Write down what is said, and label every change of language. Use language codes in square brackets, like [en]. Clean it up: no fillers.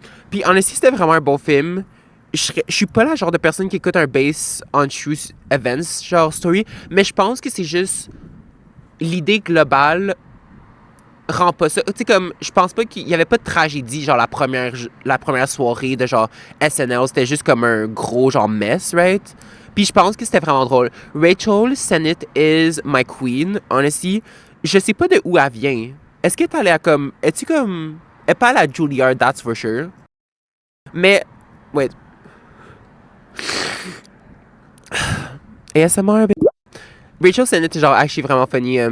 [fr] Puis honestly, c'était vraiment un bon film. Je suis pas la genre de personne qui écoute un [en] base on true events, [fr] genre story, mais je pense que c'est juste l'idée globale rend pas ça. Tu sais, comme, je pense pas qu'il y avait pas de tragédie, genre la première soirée de genre SNL, c'était juste comme un gros genre mess, right? Puis je pense que c'était vraiment drôle. [en] Rachel Sennett is my queen, honestly. [fr] Je sais pas de où elle vient. Est-ce qu'elle est allée à comme. Es-tu comme. Elle est pas allée à Juilliard, [en] that's for sure. [fr] Mais. Wait. ASMR, Rachel Sennett est genre actually vraiment funny.